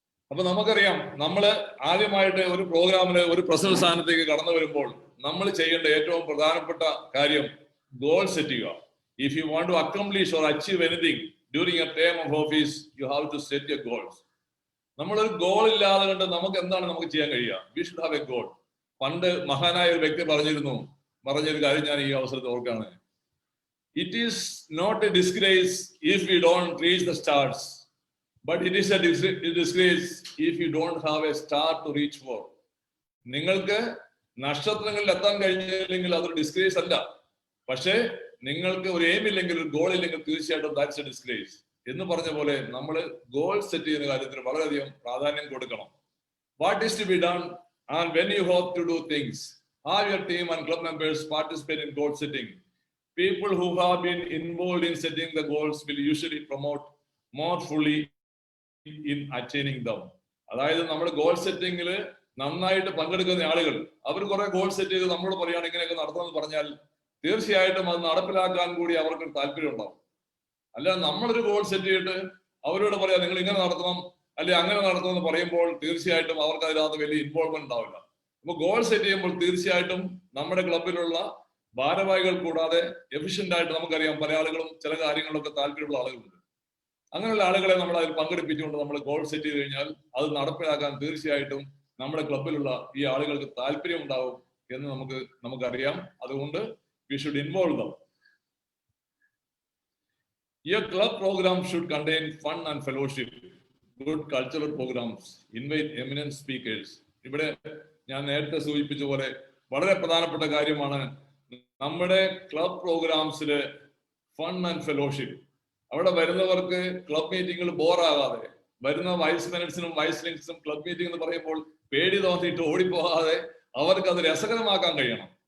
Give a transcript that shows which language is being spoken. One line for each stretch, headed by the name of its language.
Malayalam: അപ്പൊ നമുക്കറിയാം, നമ്മള് ആദ്യമായിട്ട് ഒരു പ്രോഗ്രാമില് ഒരു പ്രസിഡന്റ് സ്ഥാനത്തേക്ക് കടന്നു വരുമ്പോൾ നമ്മൾ ചെയ്യേണ്ട ഏറ്റവും പ്രധാനപ്പെട്ട കാര്യം ഗോൾ സെറ്റ് ചെയ്യുക.
English: If you want to accomplish or achieve anything during a term of office, you have to set your goals.
Malayalam: നമ്മളൊരു ഗോൾ ഇല്ലാതെ കണ്ട് നമുക്ക് എന്താണ് നമുക്ക് ചെയ്യാൻ കഴിയുക?
English: We should have a goal.
Malayalam: പണ്ട് മഹാനായ ഒരു വ്യക്തി പറഞ്ഞൊരു കാര്യം ഞാൻ ഈ അവസരത്തിൽ ഓർക്കാണ്.
English: It is not a disgrace if you don't reach the stars, but it is a disgrace if you don't have a star to reach for.
Malayalam: നിങ്ങൾക്ക് നക്ഷത്രങ്ങളിൽ എത്താൻ കഴിഞ്ഞില്ലെങ്കിൽ അതൊരു ഡിസ്ഗ്രേസ് അല്ല. പക്ഷേ നിങ്ങൾക്ക് ഒരു എയിം ഇല്ലെങ്കിൽ, ഒരു ഗോൾ ഇല്ലെങ്കിൽ, തീർച്ചയായിട്ടും
English: That's a disgrace.
Malayalam: എന്ന് പറഞ്ഞ പോലെ നമ്മൾ ഗോൾ സെറ്റ് ചെയ്യുന്ന കാര്യത്തിന് വളരെയധികം പ്രാധാന്യം കൊടുക്കണം.
English: What is to be done and when you hope to do things, have your team and club members participate in goal setting. People who have been involved in setting the goals will usually promote more fully in attaining them.
Malayalam: അതായത് നമ്മുടെ goal സെറ്റിംഗിൽ നന്നായിട്ട് പങ്കെടുക്കുന്ന ആളുകൾ, അവർ കുറെ goal set ചെയ്ത് നമ്മളോട് പറയുകയാണ് ഇങ്ങനെയൊക്കെ നടത്തണമെന്ന് പറഞ്ഞാൽ തീർച്ചയായിട്ടും അത് നടപ്പിലാക്കാൻ കൂടി അവർക്ക് താല്പര്യം ഉണ്ടാവും. അല്ല നമ്മളൊരു ഗോൾ സെറ്റ് ചെയ്തിട്ട് അവരോട് പറയാം നിങ്ങൾ ഇങ്ങനെ നടത്തണം അല്ലെ അങ്ങനെ നടത്തണം എന്ന് പറയുമ്പോൾ തീർച്ചയായിട്ടും അവർക്ക് അതിനകത്ത് വലിയ ഇൻവോൾവ്മെന്റ് ഉണ്ടാവില്ല. അപ്പൊ ഗോൾ സെറ്റ് ചെയ്യുമ്പോൾ തീർച്ചയായിട്ടും നമ്മുടെ ക്ലബിലുള്ള ഭാരവാഹികൾ കൂടാതെ എഫിഷ്യന്റ് ആയിട്ട്, നമുക്കറിയാം പല ആളുകളും ചില കാര്യങ്ങളിലൊക്കെ താല്പര്യമുള്ള ആളുകളുണ്ട്. അങ്ങനെയുള്ള ആളുകളെ നമ്മൾ അതിൽ പങ്കെടുപ്പിച്ചുകൊണ്ട് നമ്മൾ ഗോൾ സെറ്റ് ചെയ്ത് കഴിഞ്ഞാൽ അത് നടപ്പിലാക്കാൻ തീർച്ചയായിട്ടും നമ്മുടെ ക്ലബിലുള്ള ഈ ആളുകൾക്ക് താല്പര്യം ഉണ്ടാവും എന്ന് നമുക്കറിയാം. അതുകൊണ്ട്
English: we should involve them. Your club program should contain fun and fellowship, good cultural programs, invite eminent speakers.
Malayalam: ഇവിടെ ഞാൻ നേരത്തെ സൂചിപ്പിച്ച പോലെ വളരെ പ്രധാനപ്പെട്ട കാര്യമാണ് നമ്മുടെ ക്ലബ് പ്രോഗ്രാംസില് ഫൺ ആൻഡ് ഫെലോഷിപ്പ്. അവിടെ വരുന്നവർക്ക് ക്ലബ് മീറ്റിംഗിൽ ബോറാകാതെ, വരുന്ന വൈസ് മിനിറ്റ്സിനും വൈസ് ലിങ്സിനും ക്ലബ് മീറ്റിംഗ് എന്ന് പറയുമ്പോൾ പേടി തോന്നിയിട്ട് ഓടിപ്പോകാതെ അവർക്ക് അത് രസകരമാക്കാൻ കഴിയണം.